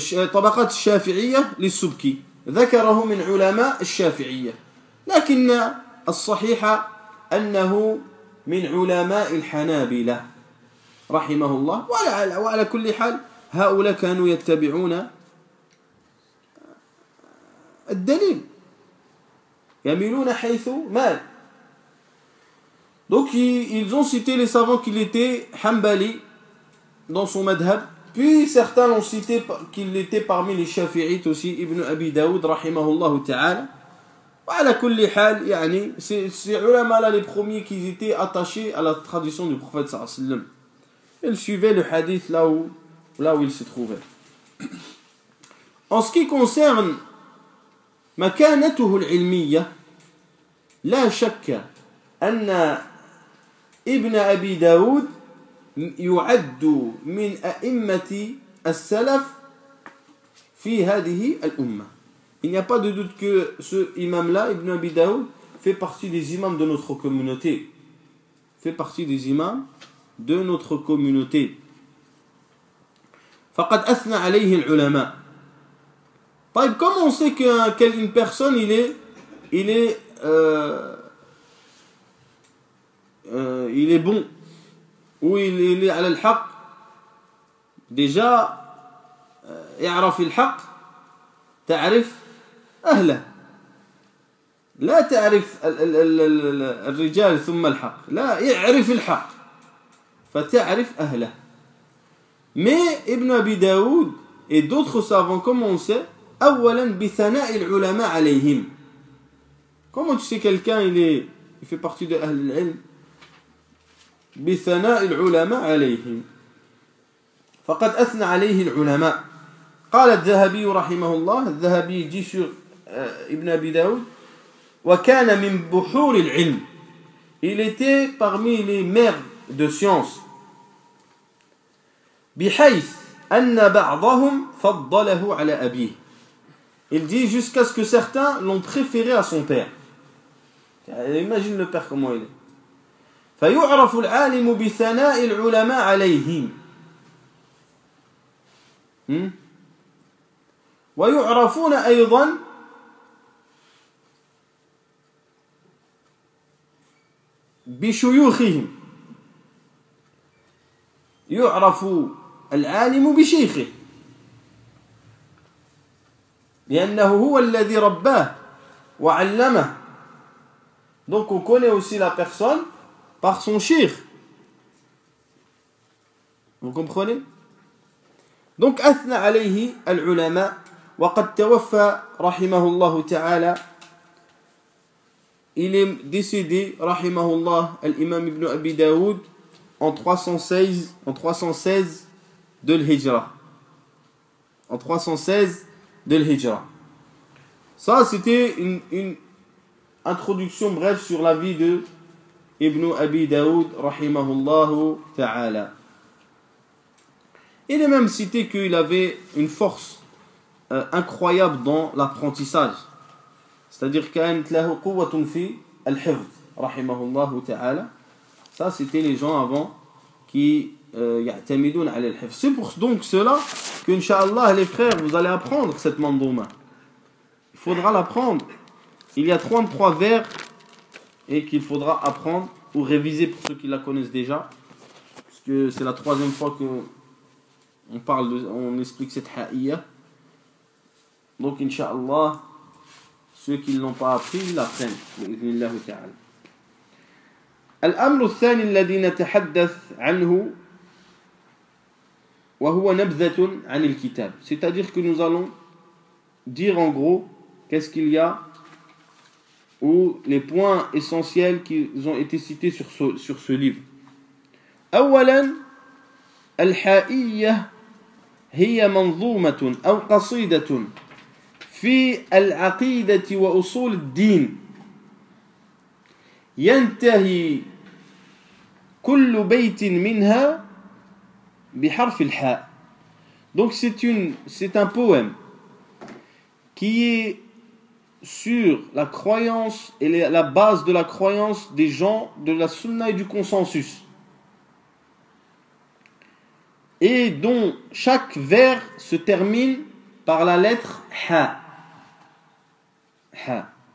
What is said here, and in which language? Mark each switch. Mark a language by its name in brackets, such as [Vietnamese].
[Arabic] طبقات الشافعية للسبكي, ذكره من علماء الشافعية, لكن الصحيح أنه من علماء الحنابلة رحمه الله. وعلى كل حال هؤلاء كانوا يتبعون الدليل, يميلون حيث مال. [French] Donc ils ont cité les savants qu'il était Hanbali dans son madhab, puis certains l'ont cité qu'il était parmi les Shafi'ites aussi, Ibn Abi Daoud rahimahullah ta'ala. [Arabic] وعلى كل حال يعني [French] ces ulama là les premiers qui étaient attachés à la tradition du prophète sallallahu alayhi wa sallam. Ils suivaient le hadith là où il se trouvait. En ce qui concerne [Arabic] مكانته العلمية, لا شك أن ابن أبي داود يعد من أئمة السلف في هذه الأمة. [French] Il n'y a pas de doute que ce imam-là, Ibn Abi Daoud, fait partie des imams de notre communauté. Fait partie des imams de notre communauté. [Arabic] فقد أثنى عليه العلماء. [French] طيب, comment on sait qu'une personne il est bon ou il est [Arabic] على الحق? Déjà يعرف الحق تعرف أهله. لا تعرف الرجال ثم الحق لا يعرف الحق فتعرف أهله. [French] Mais Ibn Abi Daoud et d'autres savants commençaient [Arabic] أولا بثناء العلماء عليهم. [French] Comment tu sais quelqu'un il fait partie de [Arabic] أهل العلم؟ بثناء العلماء عليهم. فقد أثنى عليه العلماء. قال الذهبي رحمه الله الذهبي [French] dit sur [Arabic] Ibn Abi Daoud وكان من بحور العلم. [French] Il était parmi les mers de science. [Arabic] بحيث أن بعضهم فضله على أبيه. [French] Il dit jusqu'à ce que certains l'ont préféré à son père. Imagine le père comment il est. [Arabic] فيعرف العالم بثناء العلماء عليهم. ويعرفون أيضا بشيوخهم. يعرف العالم بشيخه لأنه هو الذي رباه وعلمه. [French] Donc on connaît aussi la personne par son cheikh. Vous comprenez? [Arabic] Donc أثنى عليه العلماء وقد توفى رحمه الله تعالى. [French] Il est décédé [Arabic] رحمه الله الإمام ابن أبي داود [French] en 316 de l'Hijra. En 316 de l'Hijra. Ça, c'était une introduction brève sur la vie de Ibn Abi Daoud, rahimahullahu ta'ala. Il est même cité qu'il avait une force incroyable dans l'apprentissage. C'est-à-dire [Arabic] كانت له قوة في الحفظ رحمه الله تعالى. [French] Ça, c'était les gens avant qui [Arabic] يعتمدون على الحفظ. [French] C'est pour donc cela que, Inch'Allah, les frères, vous allez apprendre cette mandouma. Il faudra l'apprendre. Il y a 33 vers et qu'il faudra apprendre ou réviser pour ceux qui la connaissent déjà. Parce que c'est la troisième fois que on explique cette ha'iyya. Donc, Inch'Allah, ceux qui ne l'ont pas appris, ils l'apprennent. [Arabic] Bi'idhnillah ta'ala. الأمر الثاني الذي نتحدث عنه وهو نبذة عن الكتاب. [French] C'est-à-dire que nous allons dire en gros qu'est-ce qu'il y a ou les points essentiels qui ont été cités sur ce livre. [Arabic] أولا الحائية هي منظومة أو قصيدة في العقيدة وأصول الدين ينتهي كل بيت منها بحرف الحاء. [French] Donc c'est un poème qui est sur la croyance et la base de la croyance des gens de la sunna et du consensus, et dont chaque vers se termine par la lettre ha. Ha.